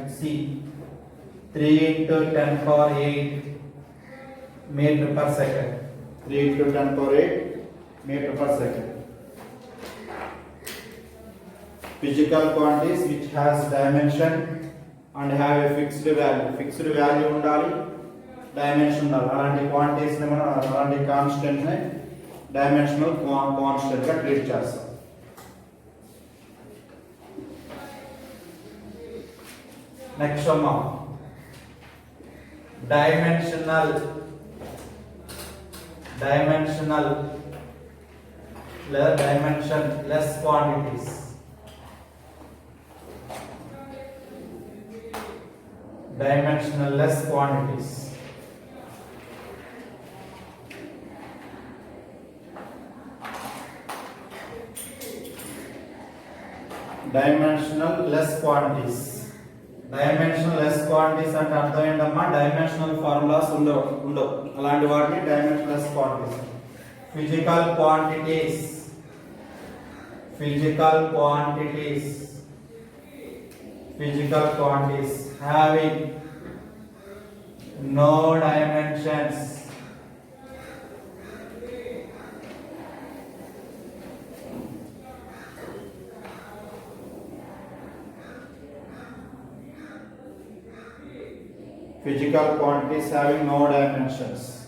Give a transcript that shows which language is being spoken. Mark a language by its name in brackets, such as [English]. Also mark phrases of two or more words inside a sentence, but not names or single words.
[English] C 3 into 10 power 8 meter per second. 3 into 10 power 8 meter per second. Physical quantities which has dimension and have a fixed value. Fixed value [Telugu] undali, dimension undali. అలాంటి quantities ని మనం అలాంటి కాన్స్టెంట్ ని [English] dimensional constant [Telugu] గా ట్రీట్ చేస్తాం. నెక్స్ట్ అమ్మా [English] dimensional dimensionless quantities. Dimensionless quantities. Dimensionless quantities. Dimensionless quantities [Telugu] అంటే అర్థం ఏంటమ్మా? [English] dimensional formulas [Telugu] ఉండవు. అలాంటి వాటిని [English] dimensionless quantities. Physical quantities having no dimensions. Physical quantities having no dimensions.